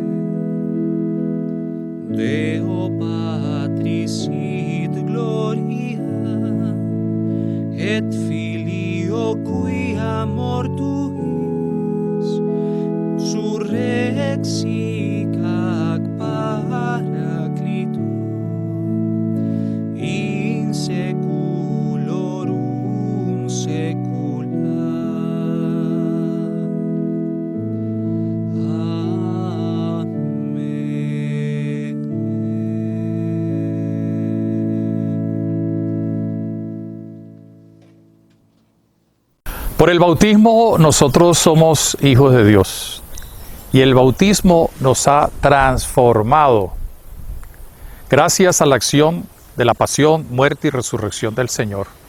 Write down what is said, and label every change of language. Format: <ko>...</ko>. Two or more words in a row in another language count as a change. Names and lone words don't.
<la>Deo Patris sit gloria, et Filio quia mortuis surrexic ac Paraclito in seculorum secula.</la> <es>Por el bautismo nosotros somos hijos de Dios y el bautismo nos ha transformado gracias a la acción de la pasión, muerte y resurrección del Señor.</es>